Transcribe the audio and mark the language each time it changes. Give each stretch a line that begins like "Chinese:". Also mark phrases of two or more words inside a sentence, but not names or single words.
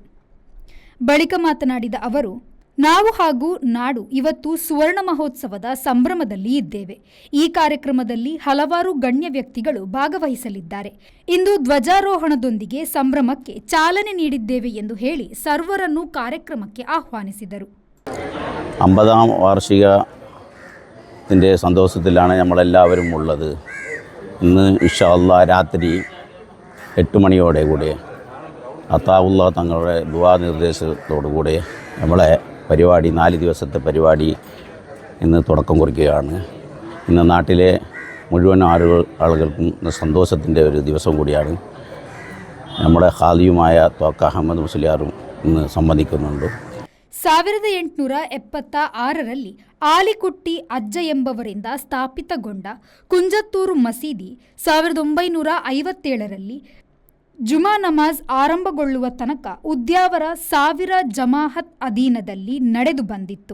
Kannada: ಬಳಿಕ ಮಾತನಾಡಿದ ಅವರು, ನಾವು ಹಾಗೂ ನಾಡು ಇವತ್ತು ಸುವರ್ಣ ಮಹೋತ್ಸವದ ಸಂಭ್ರಮದಲ್ಲಿ ಇದ್ದೇವೆ. ಈ ಕಾರ್ಯಕ್ರಮದಲ್ಲಿ ಹಲವಾರು ಗಣ್ಯ ವ್ಯಕ್ತಿಗಳು ಭಾಗವಹಿಸಲಿದ್ದಾರೆ. ಇಂದು ಧ್ವಜಾರೋಹಣದೊಂದಿಗೆ ಸಂಭ್ರಮಕ್ಕೆ ಚಾಲನೆ ನೀಡಿದ್ದೇವೆ ಎಂದು ಹೇಳಿ ಸರ್ವರನ್ನು ಕಾರ್ಯಕ್ರಮಕ್ಕೆ ആഹ്വാനിಸಿದರು.
Malayalam: 50ാം വാർഷികത്തിൻ്റെ സന്തോഷത്തിലാണ് നമ്മളെല്ലാവരും ഉള്ളത്. ഇന്ന്
Arabic: إن شاء الله
Malayalam: രാത്രി 8 മണിയോടെ കൂടി അത്താവുള്ള തങ്ങളുടെ ദുആ നിർദ്ദേശത്തോടു കൂടി നമ്മളെ പരിപാടി 4 ദിവസത്തെ പരിപാടി ഇന്ന് തുടക്കം കുറിക്കുകയാണ്. ഇന്ന് നാട്ടിലെ മുഴുവൻ ആളുകൾക്കും സന്തോഷത്തിൻ്റെ ഒരു ദിവസം കൂടിയാണ്. നമ്മുടെ ഖാദിയുമായ ത്വക്ക അഹമ്മദ് മുസ്ലിയാറും ഇന്ന് സംബന്ധിക്കുന്നുണ്ട്.
Kannada: 1876ರಲ್ಲಿ ಆಲಿಕುಟ್ಟಿ ಅಜ್ಜ ಎಂಬವರಿಂದ ಸ್ಥಾಪಿತಗೊಂಡ ಕುಂಜತ್ತೂರು ಮಸೀದಿ 1957ರಲ್ಲಿ ಜುಮಾ ನಮಾಜ್ ಆರಂಭಗೊಳ್ಳುವ ತನಕ ಉದ್ಯಾವರ 1000 ಜಮಾಅತ್ ಅಧೀನದಲ್ಲಿ ನಡೆದು ಬಂದಿತ್ತು.